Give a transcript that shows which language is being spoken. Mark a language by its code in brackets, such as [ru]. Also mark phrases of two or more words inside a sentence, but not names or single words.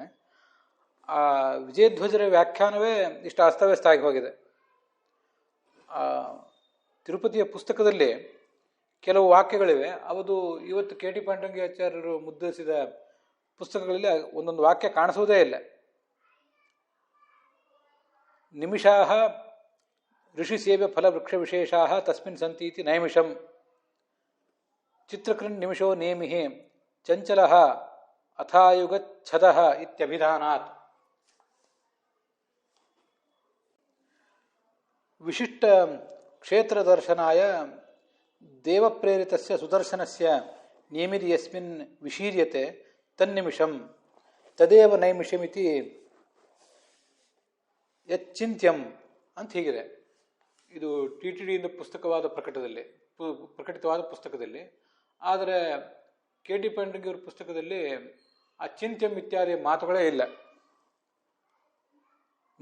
[kn] ಆ ವಿಜಯಧ್ವಜರ ವ್ಯಾಖ್ಯಾನವೇ ಇಷ್ಟು ಅಸ್ತವ್ಯಸ್ತ ಆಗಿ ಹೋಗಿದೆ. ತಿರುಪತಿಯ ಪುಸ್ತಕದಲ್ಲಿ ಕೆಲವು ವಾಕ್ಯಗಳಿವೆ, ಅದು ಇವತ್ತು ಕೆ.ಟಿ. ಪಾಂಡುರಂಗಿ ಆಚಾರ್ಯರು ಮುದ್ರಿಸಿದ ಪುಸ್ತಕಗಳಲ್ಲಿ ಒಂದೊಂದು ವಾಕ್ಯ ಕಾಣಿಸುವುದೇ ಇಲ್ಲ. [sa] ನಿಮಿಷಾಹ ಋಷಿ ಸೇವೆ ಫಲ ವೃಕ್ಷ ವಿಶೇಷಾಹ ತಸ್ಮಿನ್ ಸಂತೀತಿ ನೈಮಿಷಂ ಚಿತ್ರಕೃನ್ ನಿಮಿಷೋ ನೇಮಿಹಿ ಚಂಚಲಃ ಅಥಾಯುಗಚ್ಛದಃ ಇತ್ಯಭಿಧಾನಾತ್. ವಿಶಿಷ್ಟ ಕ್ಷೇತ್ರ ದರ್ಶನಾಯ ದೇವಪ್ರೇರಿತಸ್ಯ ಸುದರ್ಶನಸ್ಯ ನೇಮಿರಿ ಯಸ್ಮಿನ್ ವಿಶೀರ್ಯತೆ ತನ್ನಿಮಿಷಂ ತದೇವ ನೈಮಿಷಮಿತಿ ಯಚ್ಚಿಂತ್ಯಂ [kn] ಅಂತ ಹೀಗಿದೆ. ಇದು TTDಯಿಂದ ಪ್ರಕಟಿತವಾದ ಪುಸ್ತಕದಲ್ಲಿ. ಆದರೆ ಕೆ.ಟಿ. ಪಾಂಡುರಂಗಿ ಅವರ ಪುಸ್ತಕದಲ್ಲಿ ಆ ಚಿಂತ್ಯಂ ಇತ್ಯಾದಿ ಮಾತುಗಳೇ ಇಲ್ಲ.